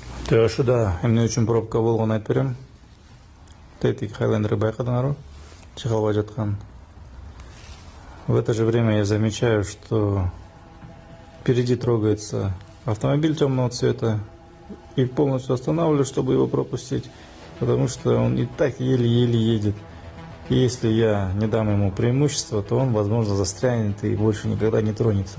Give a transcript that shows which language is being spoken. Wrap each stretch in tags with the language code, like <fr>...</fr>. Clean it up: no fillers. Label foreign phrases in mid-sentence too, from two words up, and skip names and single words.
<ky>Ошуда эмне үчүн пробка болгонун айтып берем. Тетик Хайлендер байкадыңарбы? Чыгалбай жаткан.</ky> <ru>В это же время я замечаю, что впереди трогается автомобиль темного цвета и полностью останавливаю, чтобы его пропустить, потому что он и так еле-еле едет. И если я не дам ему преимущество, то он, возможно, застрянет и больше никогда не тронется.</ru>